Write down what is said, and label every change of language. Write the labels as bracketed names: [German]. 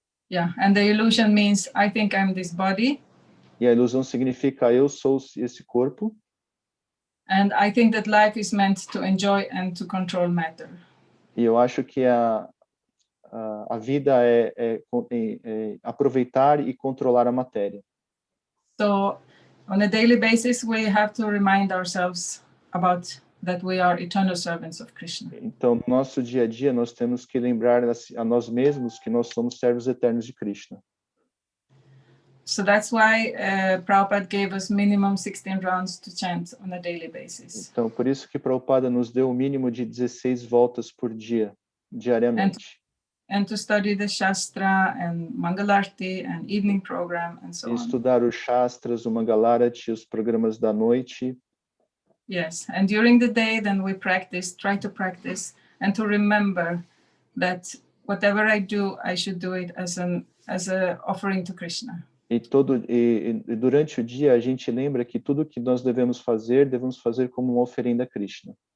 [English] Yeah, and the illusion means I think I'm this body. [Portuguese] E a ilusão significa eu sou esse corpo. [English] And I think that life is meant to enjoy and to control matter. [Portuguese] E eu acho que a vida é aproveitar e controlar a matéria. [English] So, on a daily basis, we have to remind ourselves about that we are eternal servants of Krishna. [Portuguese] Então, no nosso dia a dia, nós temos que lembrar a nós mesmos que nós somos servos eternos de Krishna. [English] So that's why Prabhupada gave us minimum 16 rounds to chant on a daily basis. [Portuguese] Então, por isso que Prabhupada nos deu o mínimo de 16 voltas por dia, diariamente. [English] And to study the Shastra and Mangalarti and evening program and so on. [Portuguese] Estudar os Shastras, o Mangalarati, os programas da noite. [English] Yes, and during the day, then we try to practice, and to remember that whatever I do, I should do it as a offering to Krishna. [Portuguese] E durante o dia a gente lembra que tudo que nós devemos fazer como uma oferenda a Krishna.